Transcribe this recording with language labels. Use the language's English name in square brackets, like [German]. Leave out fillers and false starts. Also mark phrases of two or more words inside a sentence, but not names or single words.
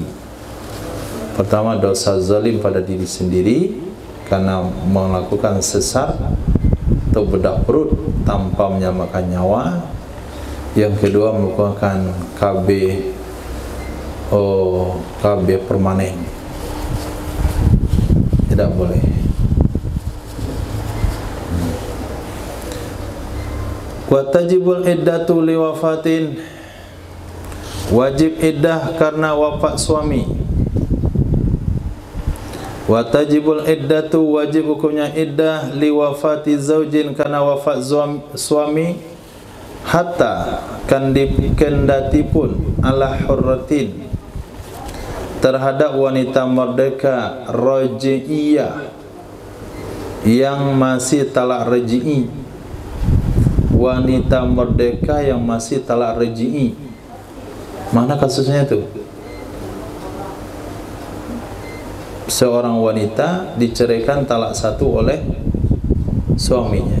[Indonesian] Pertama, dosa zalim pada diri sendiri karena melakukan sesar atau bedah perut tanpa menyamakan nyawa. Yang kedua, melakukan KB permanen. Tidak boleh. [Arabic] وتجب العدة لوفاة, [Indonesian] wajib iddah karena wafat suami. [Arabic] وتجب العدة, [Indonesian] wajib hukumnya iddah [Arabic] لوفاة زوج [Indonesian] karena wafat suami, hatta kendatipun [Arabic] على حرة [Indonesian] terhadap wanita merdeka raj'iyah yang masih talak raj'i. Wanita merdeka yang masih talak raj'i, mana kasusnya itu? Seorang wanita diceraikan talak 1 oleh suaminya.